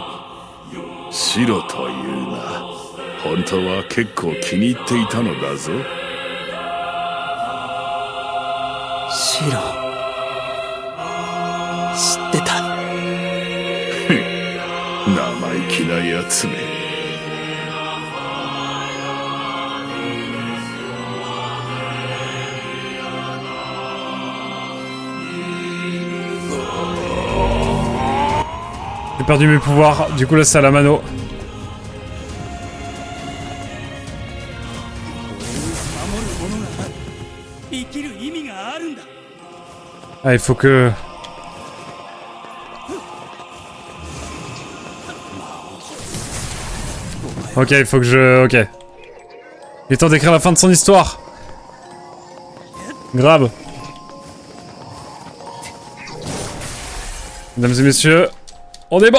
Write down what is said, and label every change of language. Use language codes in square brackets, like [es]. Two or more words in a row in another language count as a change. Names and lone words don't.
[ja] シロというな。本当は結構気に入っていたのだぞ。シシロ知ってた。生意気なやつめ。 [fr] J'ai perdu mes pouvoirs, du coup là c'est à la mano. [ja] 守るものがある。生きる意味があるんだ。 [fr] Ah, il faut que... Ok, il faut que je... Ok. Il est temps d'écrire la fin de son histoire. Grave. Mesdames et messieurs, on est bon.